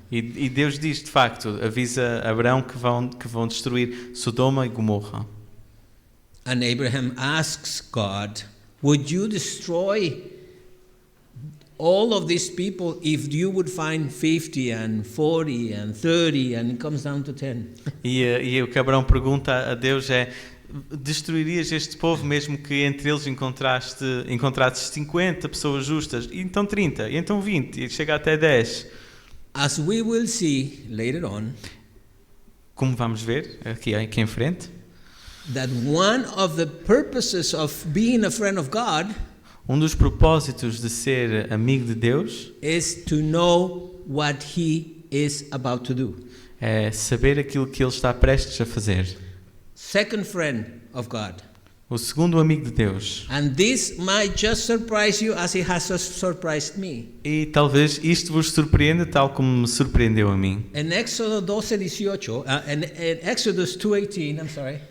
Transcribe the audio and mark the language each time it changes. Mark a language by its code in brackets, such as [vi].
[pt] E Deus diz, de facto, avisa a Abraão que vão destruir Sodoma e Gomorra. [en] And Abraham asks God, would you destroy all of these people if you would find 50 and 40 and 30 and it comes down to 10? [pt] E o que Abraão pergunta a Deus é, destruirias este povo mesmo que entre eles encontrasses 50 pessoas justas, e então 30, e então 20, e chega até 10. [en] As we will see later on, [pt] Como vamos ver aqui em frente, [en] that one of the purposes of being a friend of God [pt] um dos propósitos de ser amigo de Deus [en] is to know what he is about to do. [pt] é saber aquilo que ele está prestes a fazer. [en] Second friend of God. [pt] O segundo amigo de Deus. [en] And this might just surprise you as it has surprised me. [pt] E talvez isto vos surpreenda tal como me surpreendeu a mim. [en] In Exodus 12:18, in Exodus 2:18, I'm sorry,